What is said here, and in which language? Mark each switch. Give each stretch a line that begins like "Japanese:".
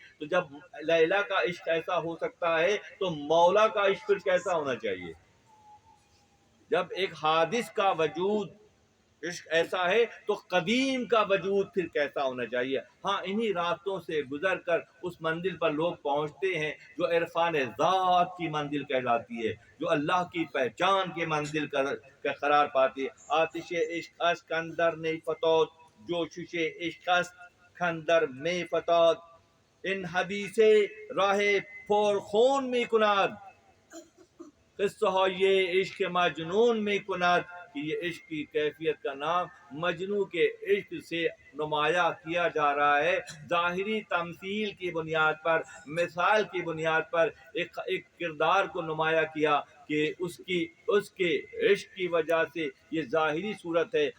Urdu: تو جب لیلا کا عشق ایسا ہو سکتا ہے تو مولا کا عشق پھر کیسا ہونا چاہیے؟ جب ایک حادث کا وجود عشق ایسا ہے تو قدیم کا وجود پھر کیسا ہونا چاہیے؟ ہاں، انہی راستوں سے گزر کر اس منزل پر لوگ پہنچتے ہیں جو عرفان ذات کی منزل کہلاتی ہے، جو اللہ کی پہچان کے منزل کا قرار پاتی ہے.
Persian: آتش عشق است اندر نی فتاد، جوشش عشق است اندر می فتاد. ان حدیث راہ پر خون می کند، قصہ های عشق مجنون می کند.
Urdu: کہ یہ عشق کی کیفیت کا نام مجنو کے عشق سے نمایاں کیا جا رہا ہے. ظاہری تمثیل کی بنیاد پر، مثال کی بنیاد پر ایک کردار کو نمایاں کیا کہ اس کے عشق کی وجہ سے یہ ظاہری صورت ہے.